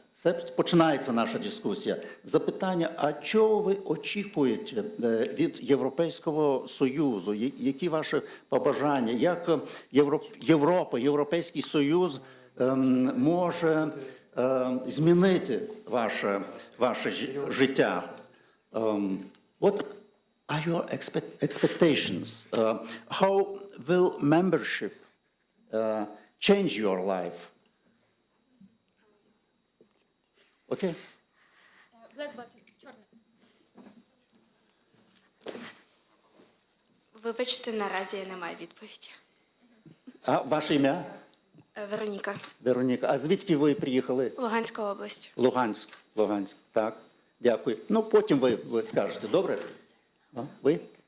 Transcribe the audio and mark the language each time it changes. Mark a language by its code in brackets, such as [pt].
[uk] Це починається наша дискусія. Запитання, а чого ви очікуєте від Європейського Союзу? Які ваші побажання? Як Європа, Європейський Союз може змінити ваше життя? [en] What are your expectations? How will membership change your life? [uk] Окей? [en] Black button, [uk] чорний. Вибачте, наразі я не маю відповіді. А ваше ім'я? Вероніка, Вероніка. А звідки ви приїхали? Луганська область. Луганськ. Луганськ. Так. Дякую. Ну, потім ви скажете. Добре? Ви?